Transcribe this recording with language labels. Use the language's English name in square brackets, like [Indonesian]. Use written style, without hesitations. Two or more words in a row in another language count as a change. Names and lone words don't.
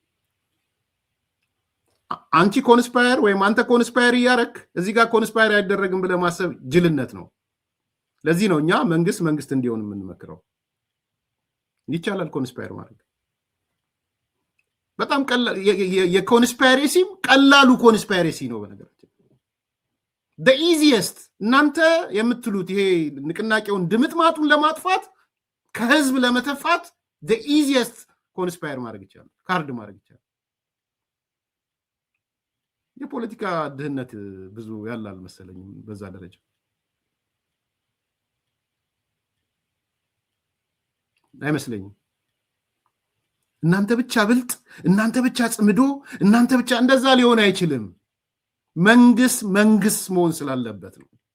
[Amharic] አንቺ ኮንስፓየር ወይም አንተ ኮንስፓየር እያረክ እዚህ ጋር ኮንስፓየር አይደረግም ብለህ ማሰብ ጅልነት ነው። ለዚህ ነው እኛ መንግስት እንዲሆን የምንመክረው። ይቻላል ኮንስፓየር ማድረግ በጣም ቀላል። የኮንስፓይሬሲም ቀላሉ ኮንስፓይሬሲ ነው በነገራችን። [English] the easiest [Amharic] እናንተ የምትሉት ይሄ ንቅናቄውን ድምጥማጡን ለማጥፋት ከህዝብ ለመተፋት [English] the easiest [Amharic] ኮንስፓየር ማድረግ ይቻላል፣ ካርድ ማድረግ ይቻላል። የፖለቲካ ድህነት ብዙ ያላል መሰለኝ በዛ ደረጃ። አይመስለኝም። እናንተ ብቻ ብልጥ፣ እናንተ ብቻ ጽምዶ፣ እናንተ ብቻ እንደዛ ሊሆን አይችልም። መንግስት መሆን ስላለበት ነው